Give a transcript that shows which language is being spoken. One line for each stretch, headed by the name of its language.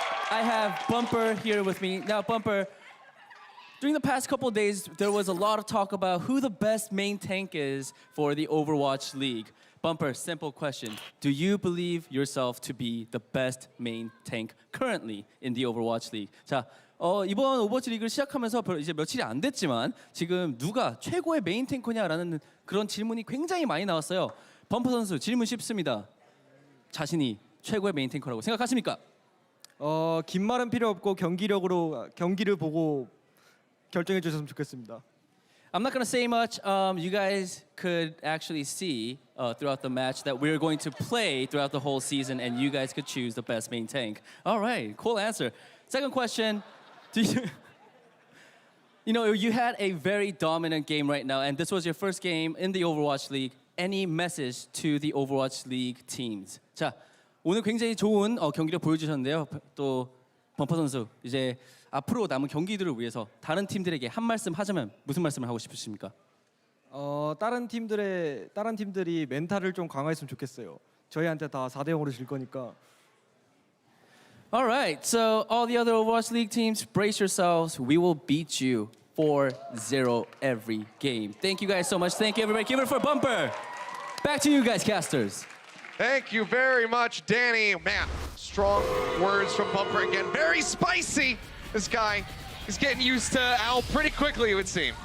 English: I have Bumper here with me. Now, Bumper, during the past couple of days, there was a lot of talk about who the best main tank is for the Overwatch League. Bumper, simple question. Do you believe yourself to be the best main tank currently in the Overwatch League?
Korean: 자, 이번 오버워치 리그를 시작하면서 이제 며칠이 안 됐지만 지금 누가 최고의 메인 탱커냐라는 그런 질문이 굉장히 많이 나왔어요. 범퍼 선수 질문 쉽습니다. 자신이 최고의 메인 탱커라고 생각하십니까? 긴 말은 필요 없고 경기를 보고 결정해 주셨으면 좋겠습니다.
English: I'm not gonna say much. You guys could actually see throughout the match that we're going to play throughout the whole season, and you guys could choose the best main tank. All right, cool answer. Second question. Do you know, you had a very dominant game right now, and this was your first game in the Overwatch League. Any message to the Overwatch League teams?
Korean: 자, 오늘 굉장히 좋은 경기를 보여주셨는데요. 또 범퍼 선수, 이제 앞으로 남은 경기들을 위해서 다른 팀들에게 한 말씀 하자면 무슨 말씀을 하고 싶으십니까? 다른 팀들이 멘탈을 좀 강화했으면 좋겠어요. 저희한테 다 4대0으로 질 거니까.
English: All right, so all the other Overwatch League teams, brace yourselves. We will beat you 4-0 every game. Thank you guys so much. Thank you, everybody. Give it for Bumper. Back to you guys, casters. Thank you very much, Danny. Man, strong words from Bumper again. Very spicy. This guy is getting used to Al pretty quickly, it would seem.